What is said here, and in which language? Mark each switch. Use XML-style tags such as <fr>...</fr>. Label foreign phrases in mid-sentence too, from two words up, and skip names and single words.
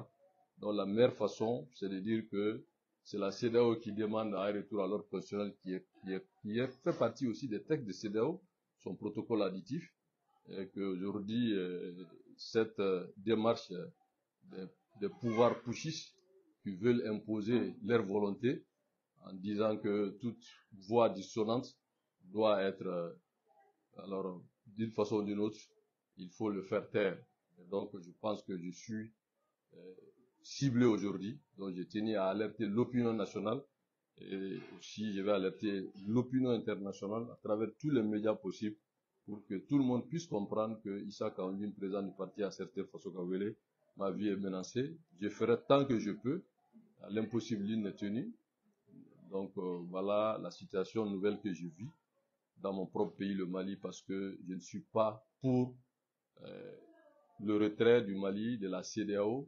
<fr>Donc la meilleure façon, c'est de dire que c'est la CEDEAO qui demande un retour à l'ordre constitutionnel qui fait partie aussi des textes de CEDEAO, son protocole additif, et qu'aujourd'hui, cette démarche des pouvoirs pushistes qui veulent imposer leur volonté en disant que toute voix dissonante doit être, alors, d'une façon ou d'une autre, il faut le faire taire. Et donc, je pense que je suis ciblé aujourd'hui. Donc, je tenais à alerter l'opinion nationale et aussi je vais alerter l'opinion internationale à travers tous les médias possibles pour que tout le monde puisse comprendre que Issa Kaoundim, président du parti Acerté Faso Kawele, ma vie est menacée. Je ferai tant que je peux. L'impossible ligne est tenue. Donc voilà la situation nouvelle que je vis dans mon propre pays, le Mali, parce que je ne suis pas pour le retrait du Mali de la CEDEAO.</fr>